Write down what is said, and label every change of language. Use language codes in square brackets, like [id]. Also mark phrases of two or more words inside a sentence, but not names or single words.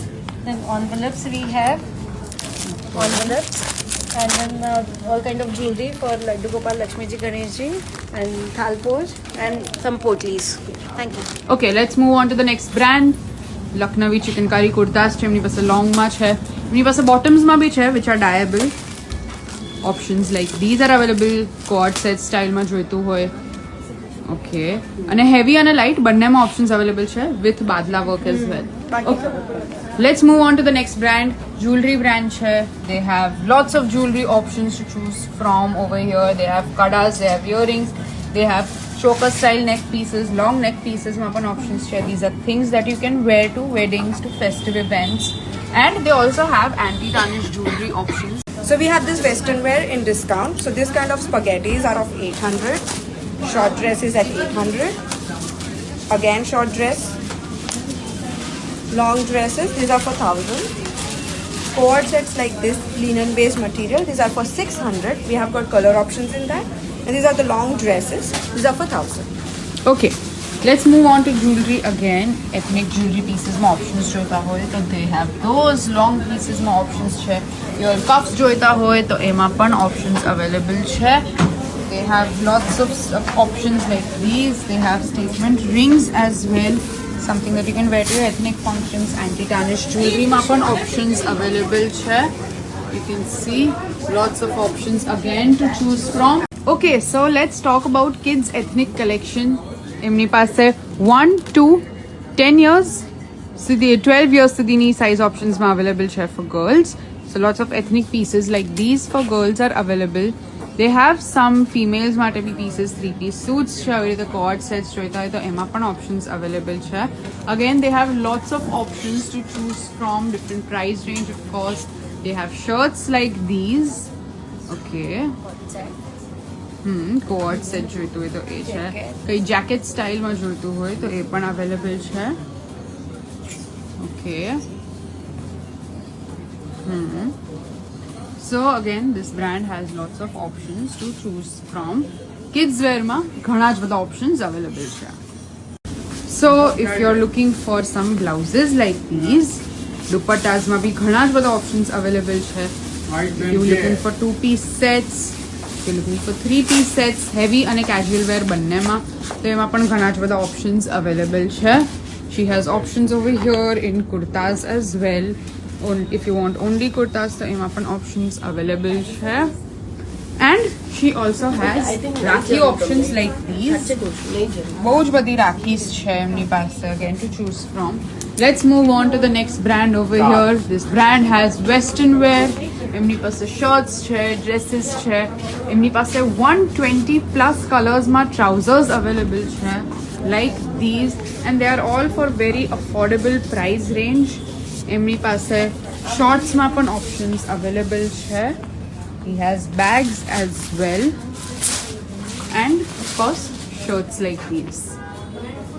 [en] Then envelopes we have envelopes. And then all kind of jewelry for Laddu Gopal, Lakshmi Ji, Ganesh Ji and Thalpoj and some potlis. Thank you. Okay, let's move on to the next brand. Lucknowi chikankari kurtas [gu] છે એમની પાસે long માં છે. એમની પાસે bottoms માં બી છે [en] which are dyeable. options like these are available. cord set style [gu] માં જોઈતું હોય. Okay, અને heavy અને light બંનેમાં [en] options available [gu] છે [en] with badla work as well. [gu] Okay. [en] Let's move on to the next brand. Jewelry brand [gu] છે. [en] They have lots of jewelry options to choose from over here. They have kadas, they have earrings, they have choker style neck pieces, long neck pieces [gu] માં પણ [en] options છે. These are things that you can wear to weddings, to festive events. And they also have anti-tarnish jewelry options. So we have this western wear in discount. So this kind of spaghettis are of 800. Short dresses at 800. Again short dress. Long dresses, these are for 1000. Cord sets like this, linen based material, these are for 600. We have got color options in that. And these are the long dresses, these are for 1000. Okay, let's move on to jewelry again. Ethnic jewelry pieces માં options [gu] જોઈતા હોય તો [en] they have those long pieces માં options છે. Your cuffs [gu] જોઈતા હોય તો એમાં પણ [en] options available [gu] છે. [en] They have lots of options like these. They have statement rings as well. Something that you can wear to your ethnic functions. Anti-tarnish jewelry [gu] માં પણ [en] options available [gu] છે. [en] You can see lots of options again to choose from. Okay, so let's talk about kids ethnic collection. [gu] એમની પાસે [en] 1 to 10 years [gu] સુધી 12 years સુધીની [en] size options [gu] માં available છે [en] for girls. So lots of ethnic pieces like these for girls are available. They have some females [gu] માટે બી [en] pieces, 3-piece suits છે. [gu] આવી રીતે [en] cord sets [gu] જોઈતા હોય તો એમાં પણ [en] options available [gu] છે. [en] Again, they have lots of options to choose from, different price range of course. They have shirts like these. [gu] Okay. [en] cord set [gu] જોઈતું હોય તો એ છે. કઈ [en] jacket style [gu] માં જોઈતું હોય તો એ પણ available છે. [en] Okay. So again, this brand has lots of options to choose from. Kids wear [gu] માં ઘણા જ બધા [en] options available [gu] છે. [en] So if you're looking for some blouses like these, dupattas [gu] માં બી ઘણા જ બધા [en] options available છે. If you're looking for 2-piece sets, if you're looking for 3-piece sets, heavy અને casual wear [gu] બંનેમાં, તો એમાં પણ ઘણા જ બધા [en] options available છે. She has options over here in kurtas as well. If you want only kurtas, so [gu] એમાં પણ [en] options available છે. And she also has Rakhi options like these. [gu] બહુ જ બધી રાખીસ છે એમની પાસે [en] again to choose from. Let's move on to the next brand over here. This brand has western wear. [gu] એમની પાસે shirts છે, dresses છે. એમની પાસે [en] 120 plus colors માં trousers available છે like these, and they are all for very affordable price range. [gu] એમની પાસે shorts માં પણ [en] options available [gu] છે. [en] He has bags as well, and of course shirts like these.